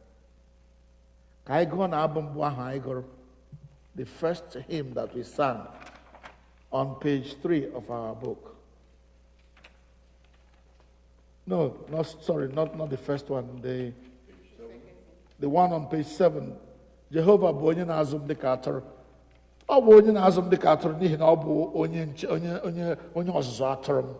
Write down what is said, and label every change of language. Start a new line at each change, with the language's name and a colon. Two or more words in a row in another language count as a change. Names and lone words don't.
English: I go on album the first hymn that we sang on page 3 of our book. No, not the first one. The one on page 7.
Igbo: Jehovah bụ onye na-azụ m dịka atụrụ. Ọ bụ onye na-azụ m dịka atụrụ n'ihi na ọ bụ onye ọzụzụ atụrụ m.